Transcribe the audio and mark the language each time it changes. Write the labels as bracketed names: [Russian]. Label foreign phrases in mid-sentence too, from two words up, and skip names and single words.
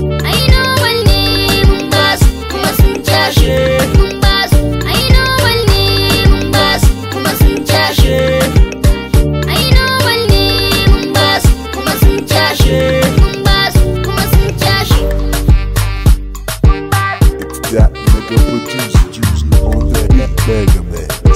[Hausa] Ai normal ne mun ba su, kuma sun cashe. Mun ba su, ai normal ne mun ba su, kuma sun cashe. Ai normal ne mun ba su, kuma sun cashe. Mun ba su, kuma sun cashe. [English] It's that nigga producer juice on the beat, Mega Mix.